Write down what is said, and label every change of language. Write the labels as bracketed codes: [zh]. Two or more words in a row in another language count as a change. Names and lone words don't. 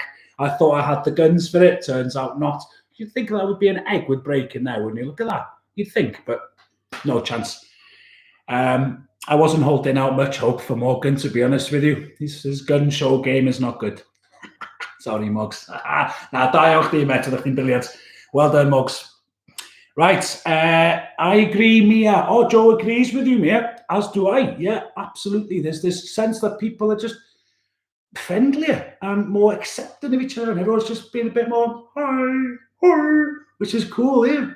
[en] I thought I had the guns for it. Turns out not. You'd think that would be an egg would break in there, wouldn't you? Look at that. You'd think, but no chance. I wasn't holding out much hope for Morgan, to be honest with you. His gun show game is not good. Sorry, Mugs. [cy] Na, da iawn chdi, met, ydych chi'n briliant. [en] Well done, Mugs. Right, I agree, Mia. Oh, Joe agrees with you, Mia, as do I. Yeah, absolutely. There's this sense that people are just friendlier and more accepting of each other, and everyone's just being a bit more, hi, which is cool, yeah.